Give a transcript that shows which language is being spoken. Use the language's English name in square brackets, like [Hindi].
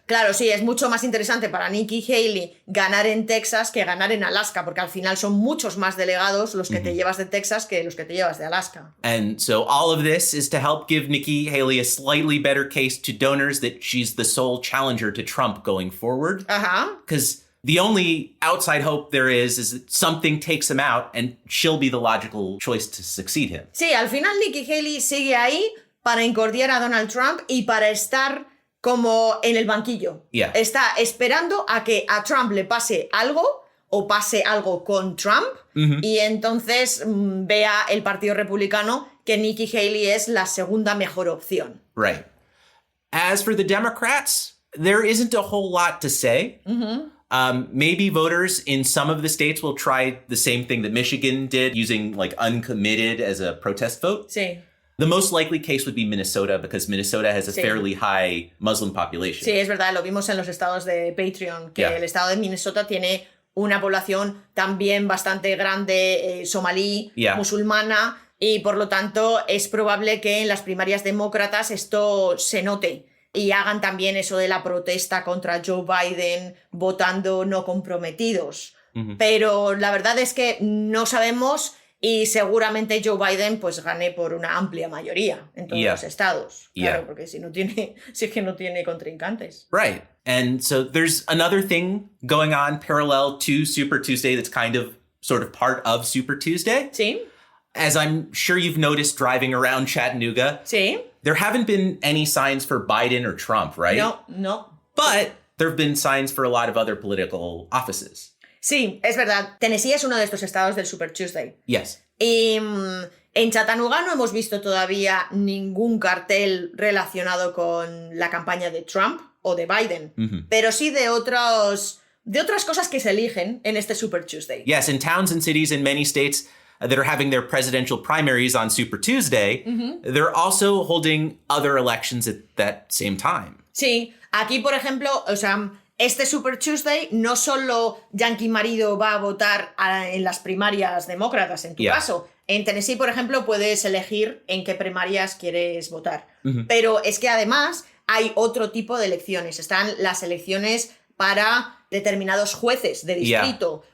[Spanish] Claro, sí, es mucho más interesante para Nikki Haley ganar en Texas que ganar en Alaska, porque al final son muchos más delegados los que te llevas de Texas que los que te llevas de Alaska. [English] And so all of this is to help give Nikki Haley a slightly better case to donors that she's the sole challenger to Trump going forward. Because the only outside hope there is that something takes him out and she'll be the logical choice to succeed him. [Spanish] Sí, al final Nikki Haley sigue ahí para encordiar a Donald Trump y para estar como en el banquillo. Está esperando a que a Trump le pase algo o pase algo con Trump y entonces vea el Partido Republicano que Nikki Haley es la segunda mejor opción. [English] Right. As for the Democrats, there isn't a whole lot to say. Maybe voters in some of the states will try the same thing that Michigan did, using like uncommitted as a protest vote. [Spanish] Sí. [English] The most likely case would be Minnesota, because Minnesota has a fairly high Muslim population. [Spanish] Sí, es verdad, lo vimos en los estados de Patreon, que el estado de Minnesota tiene una población también bastante grande somalí, musulmana, y por lo tanto es probable que en las primarias demócratas esto se note. Y hagan también eso de la protesta contra Joe Biden votando no comprometidos. Pero la verdad es que no sabemos y seguramente Joe Biden pues gane por una amplia mayoría en todos los estados. Claro, porque si es que no tiene contrincantes. [English] Right. And so there's another thing going on parallel to Super Tuesday that's kind of sort of part of Super Tuesday. [Spanish] Sí. [English] As I'm sure you've noticed driving around Chattanooga. [Spanish] Sí. [English] There haven't been any signs for Biden or Trump, right? [Spanish] No. [English] But there have been signs for a lot of other political offices. [Spanish] Sí, es verdad. Tennessee es uno de estos estados del Super Tuesday. [English] Yes. [Spanish] Y en Chattanooga no hemos visto todavía ningún cartel relacionado con la campaña de Trump o de Biden, pero sí de otras cosas que se eligen en este Super Tuesday. [English] Yes, in towns and cities in many states that are having their presidential primaries on Super Tuesday, they're also holding other elections at that same time. [Spanish] Sí, aquí, por ejemplo, o sea, este Super Tuesday no solo Yankee marido va a votar en las primarias demócratas, en tu caso. En Tennessee, por ejemplo, puedes elegir en qué primarias quieres votar. Pero es que además hay otro tipo de elecciones. Están las elecciones para determinados jueces de distrito.